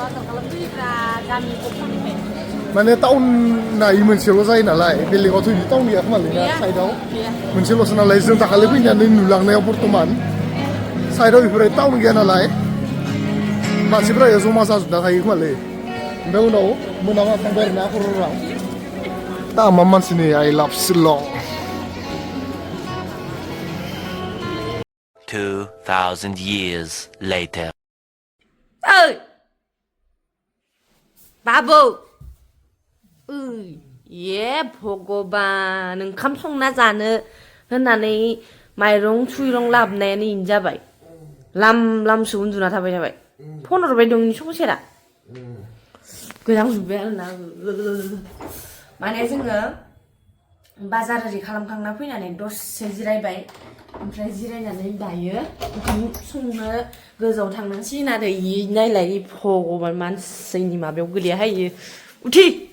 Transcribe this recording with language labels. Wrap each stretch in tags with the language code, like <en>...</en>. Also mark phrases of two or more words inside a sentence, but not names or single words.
<brx>माने टाउनना इ मोनसेल' जायो नालाय बेलेगावथ' बिदि टाउन गैया खोमालै ना साइडआव मोनसेल'सो नालाय जों दाखालि फैनानै नुलांनायाव बर्थमान साइडआव बेफोरबायदि टाउन गैया नालाय मानसिफ्रा जमा जाजोबना थायो खोमालै ओमफ्राय उनाव मोनाबा थांबाय आरोना हराव तामाम मानसिनि</brx> <en>I love Shillong 2,000 years later.</en> <brx>ओइ बाबु ए भगबान ओंखाम संना जानो होननानै माइरं सुइरं लाबोनायानो इनो जाबाय लामसो उन्दुना थाबाय फन हरबाय दं नि संसेरा गोजांजोब्बाय आरोना माने जोङो बाजार ओरै खालामखांना फैनानै दसे जिरायबाय ओमफ्राय जिरायनानै दायो ओंखाम संनो गोजौआव थांनांसिगोन आरो इ नायलाय भगबान मानसिनि माबायाव गोलैयाहाय उथि</brx>